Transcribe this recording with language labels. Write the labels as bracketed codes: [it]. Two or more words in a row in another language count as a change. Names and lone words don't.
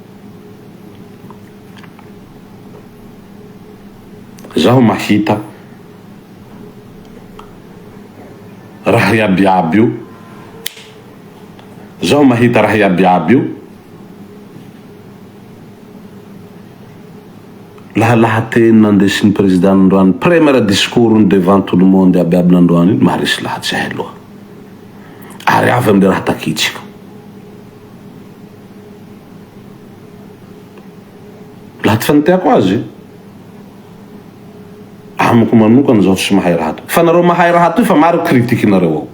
[mg] Zaho mahita raha iabiaby io, zaho mahita raha iabiaby io laha teny nandesin'ny président nandroany [fr] premier discours devant tout le monde [mg] iabiaby nandroany iny maharesy lahatsy ahy aloha, ary avy amin'ny raha takitsika. Laha ty faniteako azy amiko manokana zaho tsy mahay raha toy, fa nareo mahay raha toy fa maro critique nareo ao.